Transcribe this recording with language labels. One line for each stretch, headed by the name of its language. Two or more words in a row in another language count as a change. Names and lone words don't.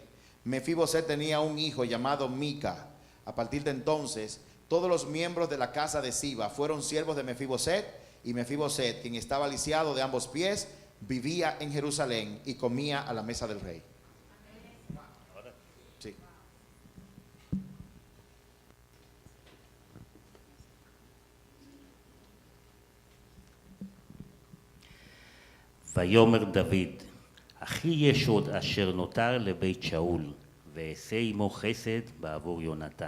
Spanish: Mefiboset tenía un hijo llamado Mica. A partir de entonces, todos los miembros de la casa de Siba fueron siervos de Mefiboset, y Mefiboset, quien estaba lisiado de ambos pies, vivía en Jerusalén y comía a la mesa del rey. Sí.
Hebrew: ויאמר דוד, אחי יש עוד אשר נותר לבית שאול, ואעשה עמו חסד בעבור יונתן.